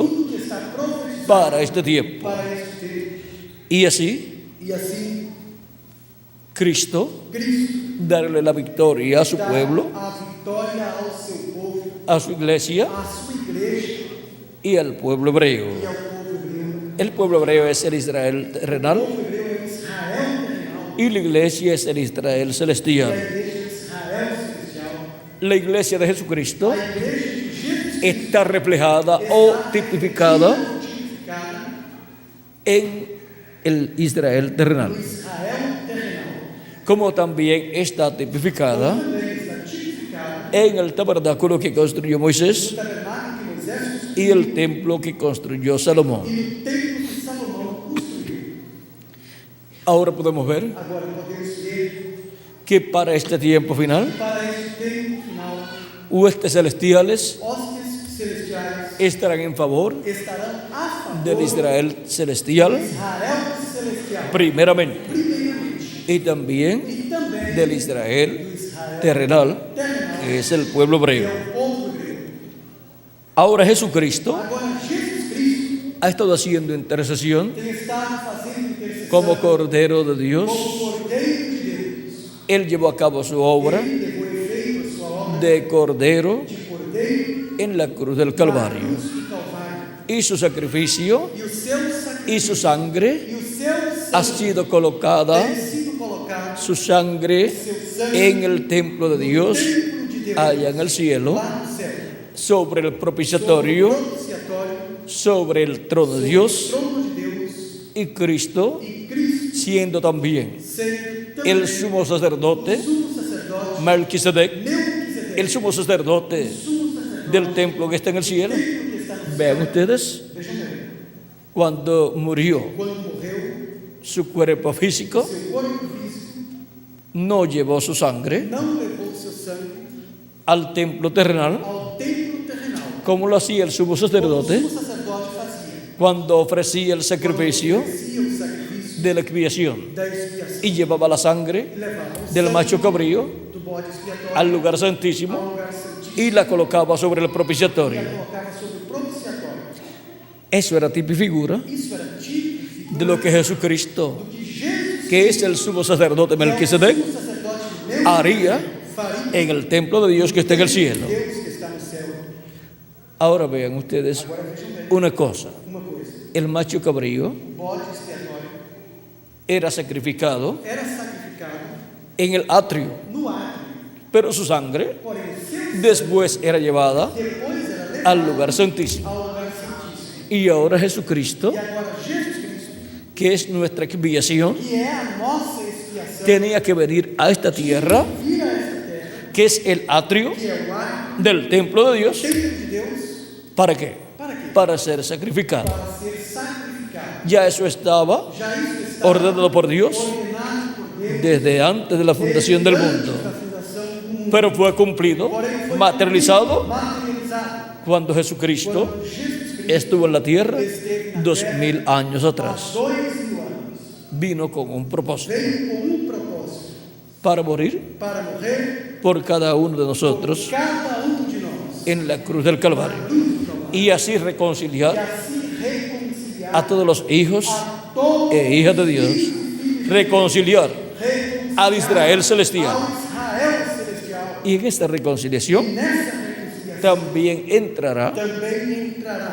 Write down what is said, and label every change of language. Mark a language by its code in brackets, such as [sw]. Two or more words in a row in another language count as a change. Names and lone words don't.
[pt] tudo que está profetizado [es] para este tiempo. [pt] para este tempo. [es] Y así, [pt] E assim, [es] Cristo [pt] Cristo [es] darle la victoria a su [pt] dá [es] pueblo, [pt] a vitória ao seu povo, [es] a su iglesia [pt] à sua igreja [es] y al pueblo hebreo. [pt] e ao povo hebreu. [es] El pueblo hebreo es el Israel [pt] O [es] terrenal [pt] povo hebreu é o Israel terrenal [es] y la iglesia es el Israel [pt] e a [es] celestial. [pt] igreja é o Israel celestial. [es] La iglesia de Jesucristo [pt] A igreja de Jesus [es] está reflejada o tipificada [pt] tipificada [es] en el Israel terrenal, [pt] no Israel terrenal, [es] como también está tipificada [pt] também está tipificada [es] en el tabernáculo que construyó Moisés [pt] no tabernáculo que Moisés construiu [es] y el templo que construyó Salomón. [pt] e no templo que Salomão construiu. [es] Ahora podemos ver [pt] Agora podemos ver [es] que para este tiempo final, [pt] que para este tempo final, [es] huestes celestiales [pt] hostes celestiais [es] estarán en favor [pt] estarão a favor [es] del Israel celestial, [pt] do Israel celestial, [es] primeramente, [pt] primeiramente, [es] y también [pt] e também [es] del [pt] do [es] Israel [pt] Israel [es] terrenal, [pt] terrenal, [es] que es el pueblo [pt] que [es] hebreo. [pt] é o povo hebreu. [es] Ahora Jesucristo [pt] Agora Jesus Cristo [es] ha estado haciendo intercesión [pt] tem estado fazendo intercessão [es] como Cordero de Dios. [pt] como Cordeiro de Deus. [es] Él llevó a cabo su obra [pt] Ele levou efeito a sua obra [es] de Cordero [pt] de Cordeiro [es] en la cruz del [pt] na [es] Calvario. [pt] cruz do Calvário. [es] Y su sacrificio [pt] E o seu sacrifício [es] y su sangre [pt] e o seu [es] ha [pt] sangue [es] sido colocada, [pt] tem sido colocado [es] su sangre [pt] seu sangue [es] en el templo de Dios, [pt] templo de Deus [es] allá en el cielo, [pt] lá no céu, [es] sobre el [pt] sobre o [es] propiciatorio, [pt] propiciatório, [es] sobre el trono de [pt] sobre o [es] Dios, [pt] trono de Deus, [es] y Cristo [pt] e Cristo [es] siendo también [pt] sendo também [es] el sumo sacerdote, [pt] sumo sacerdote, [es] Melquisedec, [pt] Melquisedec, [es] el sumo sacerdote [pt] sumo sacerdote [es] del templo que está en el cielo. [pt] que está no céu. [es] Vean ustedes, [pt] Vejam bem, [es] cuando murió [pt] quando morreu, [es] su cuerpo físico, [pt] seu corpo físico [es] no llevó su sangre [pt] não levou seu sangue [es] al templo terrenal, [pt] ao templo terrenal, [es] como lo hacía el sumo [pt] como o [es] sacerdote [pt] sumo sacerdote fazia, [es] cuando ofrecía el sacrificio [pt] oferecia o sacrifício [es] de la expiación [pt] da expiação [es] y llevaba la sangre [pt] e levava o [es] del [pt] sangue [es] macho cabrío [pt] do bode expiatório [es] al lugar [pt] ao [es] santísimo [pt] lugar santíssimo [es] y la colocaba sobre el [pt] e [es] propiciatorio. [pt] a colocava sobre o propiciatório. [es] Eso era tipo y figura [pt] Isso era típico [es] de lo que Jesucristo, [pt] do que Jesus, [es] que es el sumo sacerdote [pt] que é o [es] Melquisedec, [pt] sumo sacerdote Melquisedec, [es] haría [pt] faria [es] en el templo de Dios que está en el cielo. [pt] Deus que está no céu. [es] Ahora vean ustedes [pt] Agora vejam bem [es] una cosa, [pt] uma coisa: [es] el macho cabrío [pt] o bode expiatório [es] era sacrificado [pt] era sacrificado [es] en el atrio, [pt] no átrio, [es] pero su sangre [pt] porém o seu [es] después era llevada [pt] depois era levado [es] al lugar santísimo. [pt] ao lugar santíssimo. [es] Y ahora Jesucristo, [pt] E agora Jesus Cristo, [es] que es nuestra expiación, [pt] que é a nossa expiação, [es] tenía que venir a esta tierra, [pt] vir a esta terra, [es] que es el atrio [pt] que é o átrio, [es] del templo de Dios. [pt] templo de Deus, [es] ¿Para qué? [pt] para quê? [es] Para ser sacrificado. [pt] Para ser sacrificado. [es] Ya eso estaba [pt] Já isso está [es] ordenado por Dios [pt] ordenado por Deus [es] desde antes de la fundación del [pt] antes [es] mundo, [pt] da fundação do mundo. [es] pero fue cumplido, [pt] Porém, foi [es] materializado, [pt] materializado [es] cuando Jesucristo [pt] quando Jesus Cristo [es] estuvo en la tierra [pt] esteve na [es] 2000 años [pt] há [es] atrás. [pt] 2000 anos. [es] Vino con un propósito, [pt] Veio com um propósito, [es] para morir [pt] para morrer [es] por cada uno de [pt] por [es] nosotros [pt] cada de nós, [es] en la cruz del Calvario y así [pt] e [es] reconciliar [pt] assim reconciliar [es] a todos los hijos [pt] a todos [es] e hijas de Dios, reconciliar al Israel celestial. [pt] ao Israel celestial. [es] Y en esta reconciliación [pt] Nessa reconciliação [es] también entrará [pt] também entrará